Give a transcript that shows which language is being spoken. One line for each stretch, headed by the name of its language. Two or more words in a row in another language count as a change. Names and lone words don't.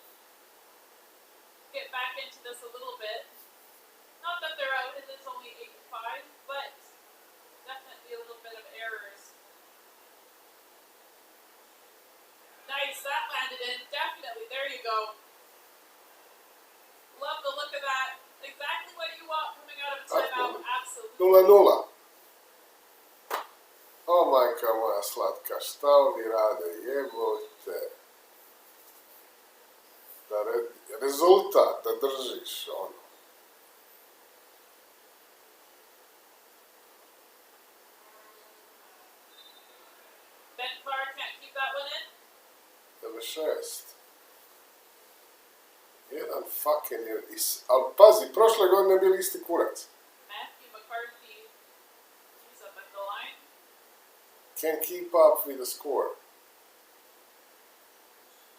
English: Get back into this a little bit. Not that they're out, it is only 8-5, but definitely a little bit of errors. Nice, that landed in. Definitely, there you go. Love the look of that. Exactly what you want coming out of a timeout. Absolutely. 0-0.
Serbian: O majka moja slatka, šta oni rade, jebote. Da rezultat, da držiš, ono.
English: Ben Carr can't keep that one in. 96.
Serbian: Jedan fucking je, ali pazi, prošle godine bili isti kurac.
English: Matthew McCarthy, he's up at the line. Can't keep up with the score.